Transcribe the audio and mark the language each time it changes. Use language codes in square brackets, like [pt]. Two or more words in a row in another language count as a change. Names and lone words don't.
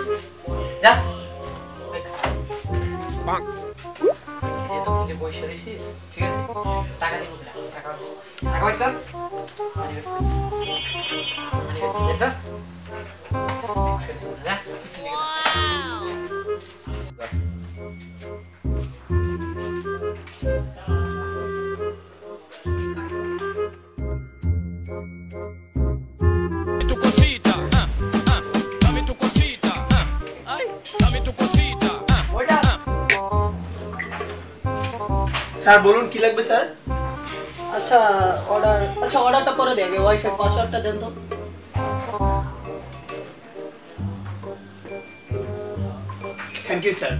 [bn] যা এই যে তুই যে বসে রইছিস, ঠিক আছে? টাকা দিব না, টাকা টাকা বাইর কর। মানি বের কর। যা পিছন দিকে [es] Tu cosita, dame tu cosita, ay, dame tu cosita, [bn] স্যার বলুন কি লাগবে স্যার? আচ্ছা অর্ডারটা পরে দে, আগে [en] wifi passwordটা [bn] দেন তো। [en] thank you sir.